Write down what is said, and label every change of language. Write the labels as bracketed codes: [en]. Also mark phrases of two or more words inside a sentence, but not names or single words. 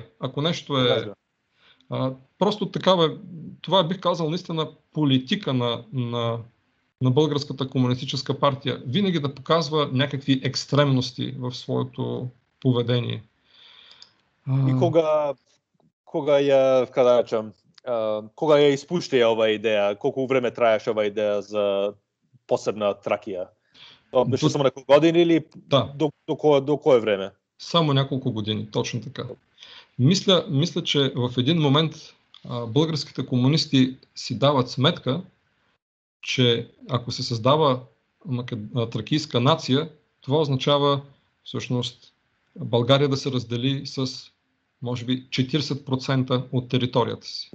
[bg] Ако нещо е... просто такава, това бих казал наистина политика на Българската комунистическа партия. Винаги да показва някакви екстремности в своето поведение. [mk] И кога ја испушти ова идея? Колку време траеше ова идея за посебна Тракија? Беше само неколку години или до кое време? [bg] Само няколко години, точно така. Мисля, че в един момент българските комунисти си дават сметка, че ако се създава тракийска нация, това означава всъщност България да се раздели с може би 40% от територията си.